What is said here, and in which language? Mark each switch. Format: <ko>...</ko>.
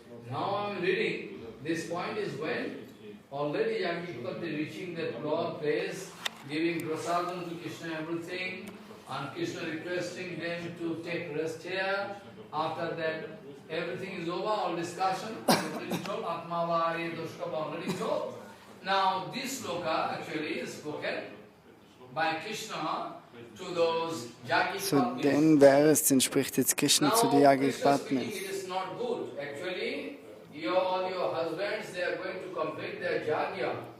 <en>Now I am reading. This point is when already Yagyik-Patnis reaching that place, giving prasadam to Krishna, everything, and Krishna requesting them to take rest here. After that, everything is over, all discussion, already told, Atmavari, Doshkapa already told. Now this sloka actually is spoken by Krishna to those Yagyik-Patnis.</en> <de>So den Vers, den spricht jetzt Krishna zu den Yagyik-Patnis.</de> <en>It is not good. Actually, all your husbands, they are going to complete their Yagya.</en>